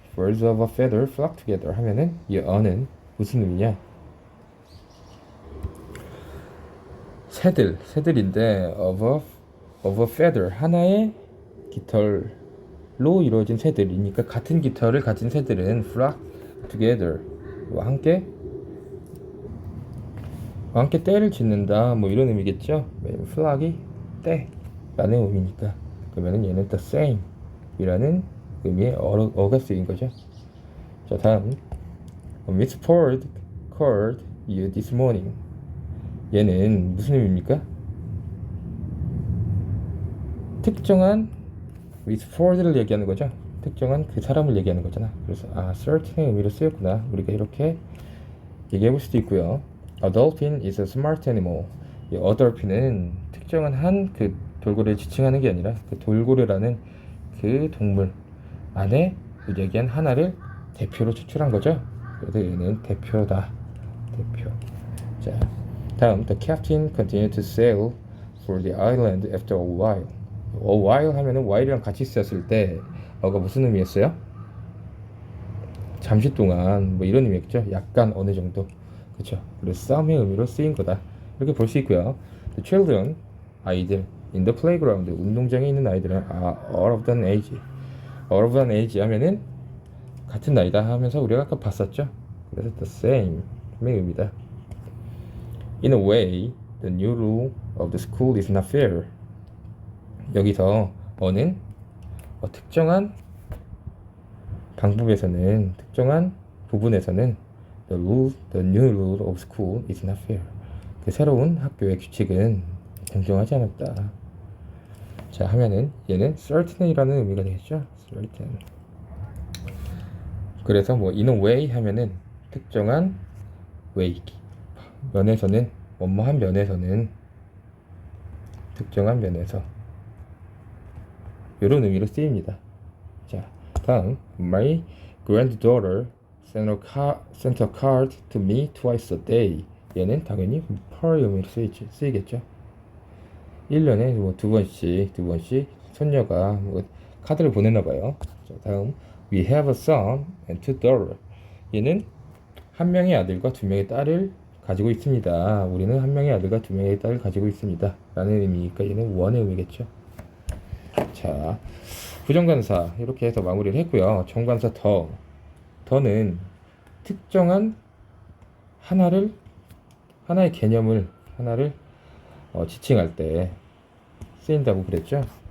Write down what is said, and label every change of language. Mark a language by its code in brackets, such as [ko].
[en] birds of a feather flock together [ko] 하면은 이 어는 무슨 의미냐? 새들인데 [en] of a feather [ko] 하나의 깃털로 이루어진 새들이니까 같은 깃털을 가진 새들은 [en] flock together [ko] 함께 때를 짓는다 뭐 이런 의미겠죠. 왜냐면 flock이 때라는 의미니까. 그러면은 얘는 [en] the same [ko] 이라는 의미의 어가 쓰인 거죠. 자, 다음 [en] Miss Ford called you this morning. [ko] 얘는 무슨 의미입니까? 특정한 Miss Ford를 얘기하는 거죠. 특정한 그 사람을 얘기하는 거잖아. 그래서 certain의 의미로 쓰였구나. 우리가 이렇게 얘기해 볼 수도 있고요. [en] A dolphin is a smart animal. [ko] 이 a dolphin은 특정한 한 그 돌고래를 지칭하는 게 아니라 그 돌고래라는 그 동물 안에 얘기한 하나를 대표로 추출한 거죠. 그래서 얘는 대표다. 대표. 자, 다음 [en] The captain continued to sail for the island after a while. a while [ko] 하면은 while이랑 같이 쓰였을 때 어가 무슨 의미였어요? 잠시 동안 뭐 이런 의미겠죠. 약간 어느 정도. 그렇죠. 그래서 some의 의미로 쓰인 거다. 이렇게 볼 수 있고요. [en] The children [ko] 아이들 [en] in the playground [ko] 운동장에 있는 아이들은 [en] all of an age. all of an age [ko] 하면은 같은 나이다 하면서 우리가 아까 봤었죠. 그래서 [en] the same [ko] 의 의미다. [en] In a way, the new rule of the school is not fair. [ko] 여기서 어는 특정한 방법에서는 특정한 부분에서는 [en] the new rule of school is not fair. [ko] 그 새로운 학교의 규칙은 공정하지 않았다. 자, 하면은 얘는 certain이라는 의미가 되겠죠. certain. 그래서 뭐 [en] in a way [ko] 하면은 특정한 way 면에서는 뭐뭐한 면에서는 특정한 면에서 이런 의미로 쓰입니다. 자, 다음 [en] My granddaughter sent a card to me twice a day. [ko] 얘는 당연히 per 의미로 쓰이겠죠. 1년에 뭐 두 번씩 손녀가 뭐 카드를 보냈나 봐요. 자, 다음 [en] We have a son and two daughters. [ko] 얘는 한 명의 아들과 두 명의 딸을 가지고 있습니다. 우리는 한 명의 아들과 두 명의 딸을 가지고 있습니다. 라는 의미니까 얘는 원의 의미겠죠. 자, 부정관사 이렇게 해서 마무리를 했고요. 정관사 더는 특정한 하나의 개념을 지칭할 때 쓰인다고 그랬죠.